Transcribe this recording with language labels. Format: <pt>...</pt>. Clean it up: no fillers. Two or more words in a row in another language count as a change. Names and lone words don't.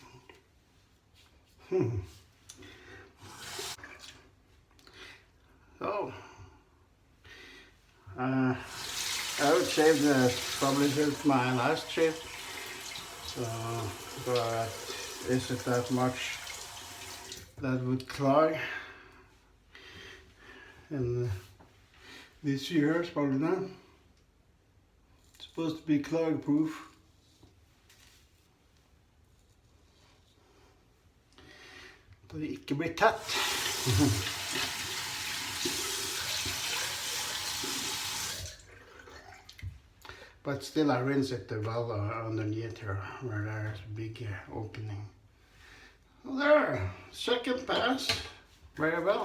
<en>So I would say that probably is my last shave, so, but is it that much that would clog in this year? Probably not. It's supposed to be clog proof.</en> <no>Det ikke blir tett.</no> <en>But still I rinse it well underneath here where there's a big opening. Well, there, second pass, very well.</en>